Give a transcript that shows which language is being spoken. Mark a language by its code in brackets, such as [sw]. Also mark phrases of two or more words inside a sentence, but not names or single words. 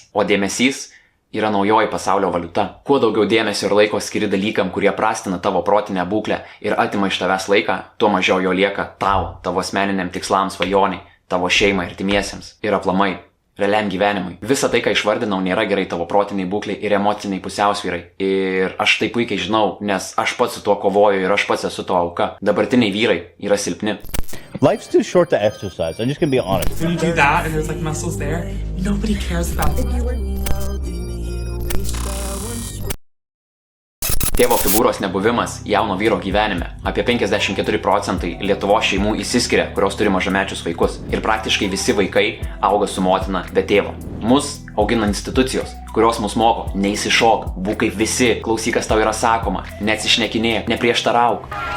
[lt] O dėmesys yra naujoji pasaulio valiuta. Kuo daugiau dėmesio ir laiko skiri dalykam, kurie prastina tavo protinę būklę ir atima iš tavęs laiką, tuo mažiau jo lieka tau, tavo asmeniniam tikslams, svajoniai, tavo šeimai, artimiesiems ir aplamai realiam gyvenimui. Visa tai, ką išvardinau, nėra gerai tavo protiniai būklei ir emociniai pusiausvyrai. Ir aš tai puikiai žinau, nes aš pats su tuo kovoju ir aš pats esu to auka. Dabartiniai vyrai yra silpni. [en] Life's too short to exercise. I'm just gonna be honest. When you do that and there's like muscles there, nobody cares about it. [lt] Tėvo figūros nebuvimas jauno vyro gyvenime. Apie 54% Lietuvos šeimų išsiskiria, kurios turi mažamečius vaikus. Ir praktiškai visi vaikai auga su motina be tėvo. Mus augina institucijos, kurios mus moko: neįsišok, būk kaip visi, klausyk, kas tau yra sakoma, neatsišnekinėk, neprieštarauk.